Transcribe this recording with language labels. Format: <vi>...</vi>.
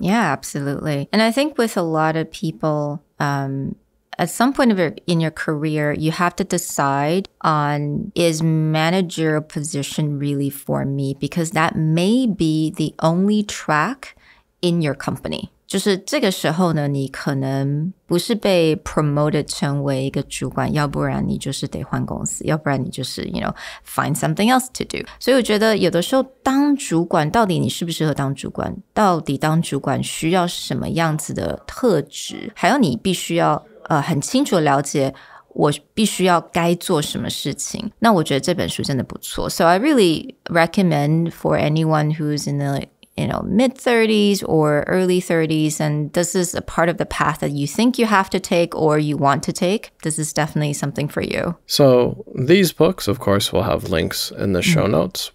<en>Yeah, absolutely. And I think with a lot of people, at some point in your career, you have to decide on, is managerial position really for me? Because that may be the only track in your company.</en> <zh>就是这个时候呢，你可能不是被 promoted 成为一个主管，要不然你就是得换公司，要不然你就是</zh> <en>find something else to do.</en> <zh>所以我觉得有的时候当主管，到底你适不适合当主管？到底当主管需要什么样子的特质？还有你必须要很清楚了解我必须要该做什么事情。那我觉得这本书真的不错。</zh> <en>So I really recommend for anyone who's in the mid-30s or early 30s, and this is a part of the path that you think you have to take or you want to take. This is definitely something for you. So these books, of course, will have links in the show notes.</en>